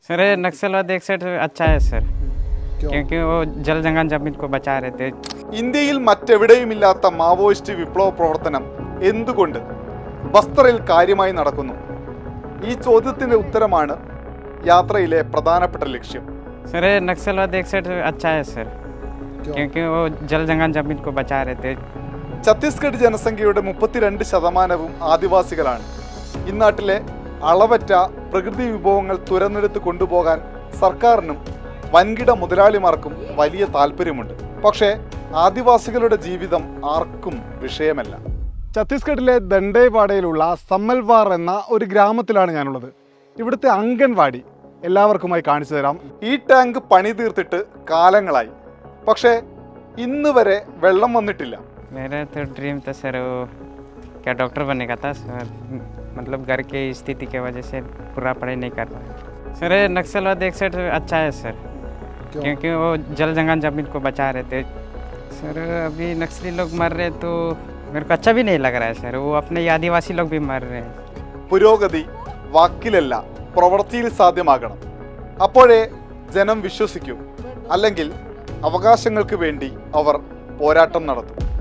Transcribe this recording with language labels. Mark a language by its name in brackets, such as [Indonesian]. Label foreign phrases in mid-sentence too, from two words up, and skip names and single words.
[Hindi] सर ये नक्सलवाद एक साइड अच्छा है सर, क्योंकि वो जल जंगल जमीन को बचा रहे थे। [Malayalam] ഇന്ത്യയിൽ മറ്റെവിടെയുമില്ലാത്ത മാവോയിസ്റ്റ് വിപ്ലവ പ്രവർത്തനം എന്തുകൊണ്ട് ബസ്തറിൽ കാര്യമായി നടക്കുന്നു? ഈ ചോദ്യത്തിന്റെ ഉത്തരമാണ് യാത്രയിലെ പ്രധാനപ്പെട്ട ലക്ഷ്യം. [Hindi] सर ये नक्सलवाद एक साइड अच्छा है सर, क्योंकि वो जल जंगल जमीन को बचा रहे थे। [Malayalam] ഛത്തീസ്ഗഡ് ജനസംഖ്യയുടെ 32% ആദിവാസികളാണ്. ഇന്നാട്ടിലെ അളവറ്റ പ്രകൃതി വിഭവങ്ങൾ തുരന്നെടുത്ത് കൊണ്ടുപോകാൻ സർക്കാരിനും വൻകിട മുതലാളിമാർക്കും വലിയ താല്പര്യമുണ്ട്. പക്ഷേ ആദിവാസികളുടെ ജീവിതം ആർക്കും വിഷയമല്ല. ഛത്തീസ്ഗഡിലെ ദണ്ഡേവാഡയിലുള്ള സമ്മൽവാർ എന്ന ഒരു ഗ്രാമത്തിലാണ് ഞാനുള്ളത്. ഇവിടുത്തെ അംഗൻവാടി എല്ലാവർക്കുമായി കാണിച്ചു തരാം. ഈ ടാങ്ക് പണി തീർത്തിട്ട് കാലങ്ങളായി, പക്ഷേ ഇന്ന് വരെ വെള്ളം വന്നിട്ടില്ല. [Hindi] मेरा तो ड्रीम था सर वो क्या डॉक्टर बनने का था सर, मतलब घर की स्थिति की वजह से पूरा पढ़ाई नहीं कर रहा है। सर ये नक्सलवाद एक साइड अच्छा है सर, क्योंकि वो जल जंगल जमीन को बचा रहे थे। सर अभी नक्सली लोग मर रहे तो मेरे को अच्छा भी नहीं लग रहा है सर, वो अपने आदिवासी लोग भी मर रहे हैं। [Malayalam] പുരോഗതി വാക്കിലല്ല പ്രവൃത്തിയിൽ സാധ്യമാകണം. അപ്പോഴേ ജനം വിശ്വസിക്കൂ, അല്ലെങ്കിൽ അവകാശങ്ങൾക്ക് വേണ്ടി അവർ പോരാട്ടം നടത്തും.